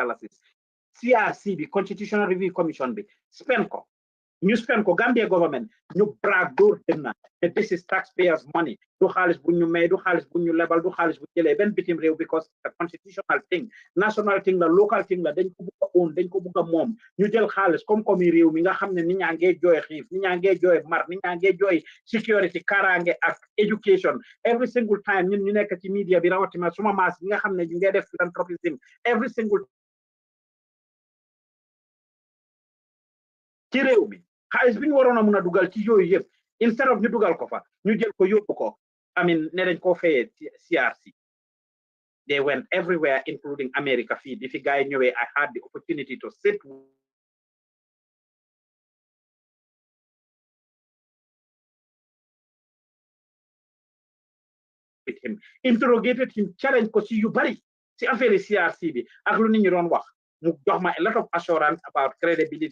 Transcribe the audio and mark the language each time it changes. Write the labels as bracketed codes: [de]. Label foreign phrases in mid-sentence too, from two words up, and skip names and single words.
[en] CRC, the Constitutional Review Commission, spend ko. [wo] ñu spend ko Gambia government ñu brag door dem [en] that this is taxpayers money [wo] du xaalis bu ñu may du xaalis bu ñu lebal du xaalis bu jëlee benn bitim réew [en] because a constitutional thing national thing [wo] la local thing la dañ ko bugg a own dañ ko bugg a moom ñu jël xaalis comme réew mi nga xam ne nit ñaa ngee jooy xiif nit ñaa ngee jooy mar nit ñaa ngee jooy security kaaraange ak education [en] every single time [wo] ñun ñu nekk ci media bi rawatina suma maas bi nga xam ne ñu ngee def [en] philanthropism every single [wo] ci réew mi xaalis bi ñu waroon a mun a dugal ci yooyu yëpp instead of ñu dugal ko fa ñu jël ko yóbbu ko ne dañ koo fayee CRC [en] they went everywhere including America [wo] fii di fi gars yi ñëwee [en] I had the opportunity to sit with him interrogated him challenge [wo] ko ci yu bari ci affaire CRC bi ak lu nit ñi doon wax mu jox ma [en] a lot of assurance about credibility.